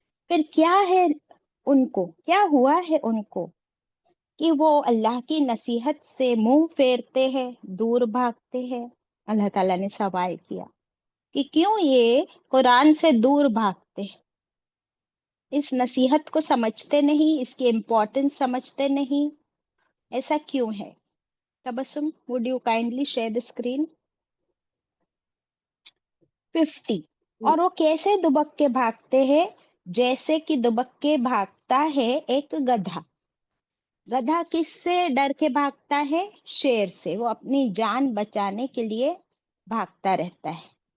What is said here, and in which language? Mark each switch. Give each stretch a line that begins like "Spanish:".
Hindi: फिर क्या है उनको, क्या हुआ है उनको कि वो अल्लाह की नसीहत से मुंह फेरते हैं, दूर भागते हैं। अल्लाह ताला ने सवाल किया कि क्यों ये कुरान से दूर भागते हैं, इस नसीहत को समझते नहीं, इसकी इम्पोर्टेंस समझते नहीं, ऐसा क्यों है?
English: Tabassum, would you kindly share the screen? 50।
Hindi: और वो कैसे दुबक के भागते हैं? जैसे कि दुबक के भागता है एक गधा। गधा किससे डर के भागता है? शेर से। वो अपनी जान बचाने के लिए भागता रहता है।